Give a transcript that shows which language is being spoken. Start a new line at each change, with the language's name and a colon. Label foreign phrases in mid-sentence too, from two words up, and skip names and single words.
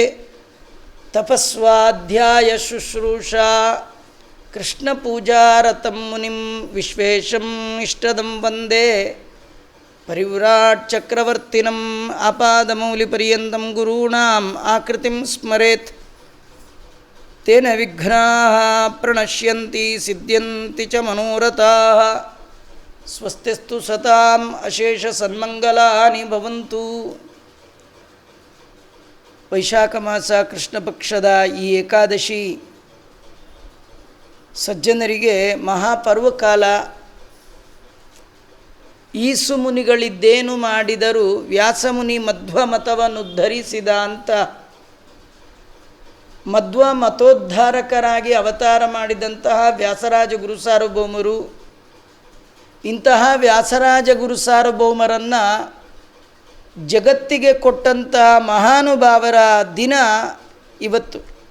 Sanskrit: ತಪಸ್ವಾಧ್ಯಾಯ ಶುಶ್ರೂಷಾ ಕೃಷ್ಣಪೂಜಾರತಂ ಮುನಿಂ ವಿಶ್ವೇಶಂ ಇಷ್ಟದಂ ವಂದೇ ಪರಿವ್ರಾಟ್ ಚಕ್ರವರ್ತಿನಂ. ಆಪಾದಮೌಲಿಪರ್ಯಂతం ಗುರೂಣಾಂ ಆಕೃತಿಂ ಸ್ಮರೇತ್ ತೇನ ವಿಘ್ನಾಃ ಪ್ರಣಶ್ಯಂತಿ ಸಿದ್ಧ್ಯಂತಿ ಚ ಮನೋರಥಾಃ. ಸ್ವಸ್ತಿಸ್ತು ಸತಾಂ ಅಶೇಷ ಸನ್ಮಂಗಲಾನಿ ಭವಂತು.
Kannada: ವೈಶಾಖ ಮಾಸ ಕೃಷ್ಣ ಪಕ್ಷದ ಈ ಏಕಾದಶಿ ಸಜ್ಜನರಿಗೆ ಮಹಾಪರ್ವಕಾಲ. ಈಸು ಮುನಿಗಳಿದ್ದೇನು ಮಾಡಿದರೂ ವ್ಯಾಸಮುನಿ ಮಧ್ವ ಮತವನ್ನುದ್ಧರಿಸಿದ ಅಂತ ಮಧ್ವ ಮತೋದ್ಧಾರಕರಾಗಿ ಅವತಾರ ಮಾಡಿದಂತಹ ವ್ಯಾಸರಾಜ ಗುರು ಸಾರ್ವಭೌಮರು, ಇಂತಹ ವ್ಯಾಸರಾಜ ಗುರು ಸಾರ್ವಭೌಮರನ್ನು ಜಗತ್ತಿಗೆ ಕೊಟ್ಟಂತಹ ಮಹಾನುಭಾವರ ದಿನ ಇವತ್ತು.